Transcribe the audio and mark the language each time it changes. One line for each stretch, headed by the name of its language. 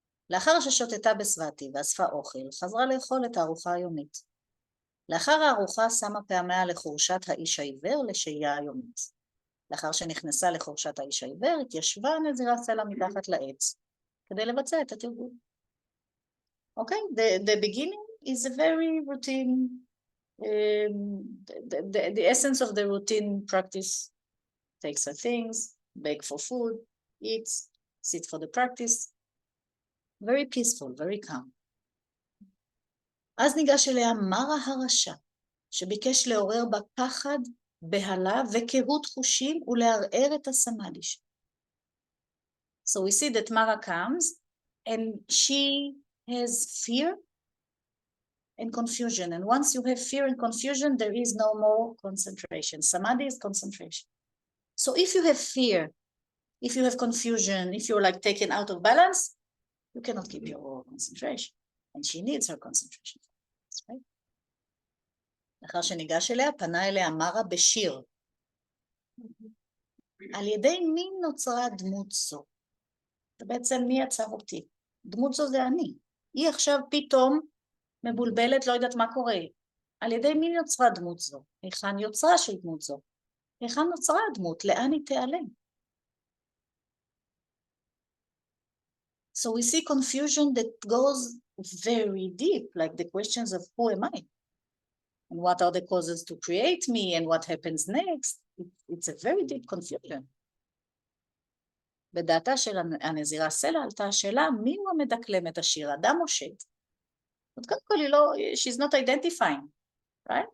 Hebrew: לאחר ששוטטה בסבתי ואספה אוכל, חזרה לאכול את הארוחה היומית. לאחר הארוחה שמה פעמיה לחורשת האיש העיוור לשהייה היומית. לאחר שנכנסה לחורשת האיש העיוור, התיישבה הנזירה סלע מתחת לעץ, כדי לבצע את התרגול.
English: Okay, the beginning is a very routine, the essence of the routine practice, takes her things, beg for food, eats, sit for the practice, very peaceful, very calm.
Hebrew: אז ניגש אליה מרה הרשע, שביקש לעורר בה פחד, בהלה וקהות חושים ולערער את הסמאדי שלה.
English: So we see that Mara comes and she has fear and confusion. And once you have fear and confusion, there is no more concentration. Samadhi is concentration. So if you have fear, if you have confusion, if you're like taken out of balance, you cannot keep your concentration. And she needs her concentration. That's right.
Hebrew: לאחר שניגש אליה, פנה אליה מרה בשיר. על ידי מי נוצרה דמות זו? בעצם מי יצר אותי? דמות זו זה אני. היא עכשיו פתאום מבולבלת, לא יודעת מה קורה. על ידי מי יוצרה דמות זו? היכן יוצרה של דמות זו? היכן נוצרה הדמות? לאן היא תיעלם?
English: So we see confusion that goes very deep, like the questions of who am I? And what are the causes to create me? And what happens next? It's a very deep confusion.
Hebrew: בדעתה של הנזירה סלע עלתה השאלה, מי הוא המדקלם את השיר, אדם או שד? עוד קודם כל היא לא,
English: she's not identifying, right?